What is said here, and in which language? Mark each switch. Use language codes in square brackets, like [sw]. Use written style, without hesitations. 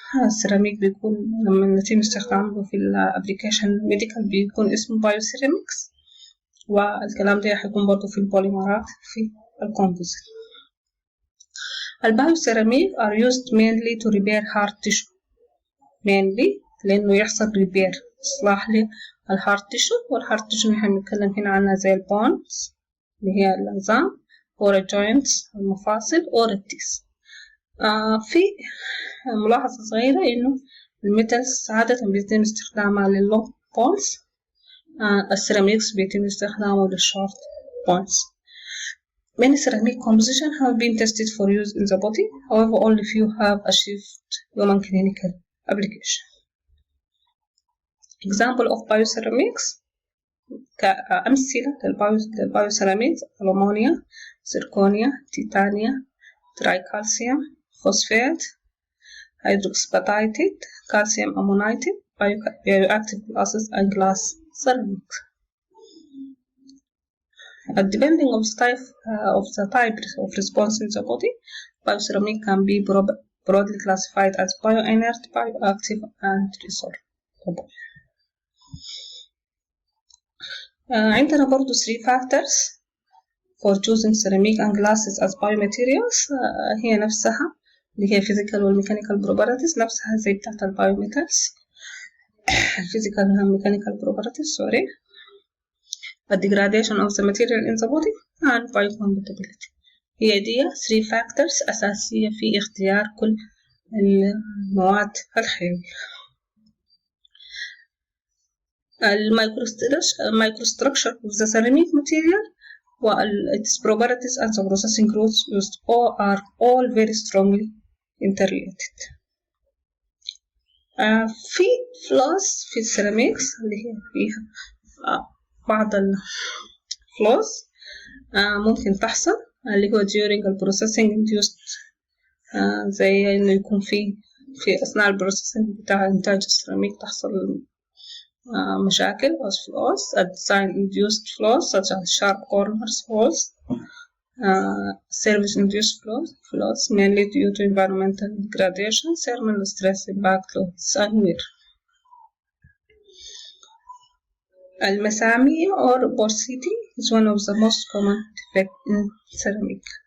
[ar] السيراميك بيكون لما نتم استخدامه في الابليكيشن ميديكال بيكون اسمه بايوسيراميكس، والكلام ده حيكون برضو في البوليمرات في الكومبوزيت. البايوسيراميك [en] are used mainly to repair hard tissue mainly [ar] لأنه يحصل repair إصلاح للهارد تيشو. والهارد تيشو نحن بنتكلم هنا عنها زي البونز اللي هي العظام or الجوينتس المفاصل or التيس. في ملاحظة صغيرة إنه الميتالز عادة بيتم استخدامها لللونج بونز. السيراميكس بيتم استخدامه للشورت بونز. [en] Many ceramic compositions have been tested for use in the body. However, only few have achieved human clinical application. Example of bioceramics [ar] كأمثلة للبايوسيراميكس: ألومنيا، زركونيا، تيتانيا، ترايكالسيوم، فوسفات، [en] hydroxyapatite, calcium ammonite, bioactive glasses and glass ceramics. Depending on the type of response in the body, bioceramic can be broadly classified as bioinert, bioactive, and resorbable. [ar] عندنا برضو 3 [en] factors for choosing ceramic and glasses as biomaterials. [ar] هي نفسها اللي هي physical والmechanical properties نفسها زي بتاعت البايوميتالز. [en] physical and mechanical properties the degradation of the material in the body and biocompatibility. [ar] هي دي 3 factors أساسية في اختيار كل المواد الحيوية. [en] microstructure of the ceramic material its properties and the processing routes used are all very strongly interrelated. [ar] في flaws في السيراميكس اللي هي فيها بعض الفلوز ممكن تحصل اللي هو [en] during processing induced [ar] زي إنه يكون في أثناء البروسيسنج بتاع إنتاج السيراميك تحصل مشاكل [en] as flaws. design induced flaws such as sharp corners, holes, service induced flaws mainly due to environmental degradation, thermal stress impact loads and wear. المسامية or porosity is one of the most common defects in ceramic.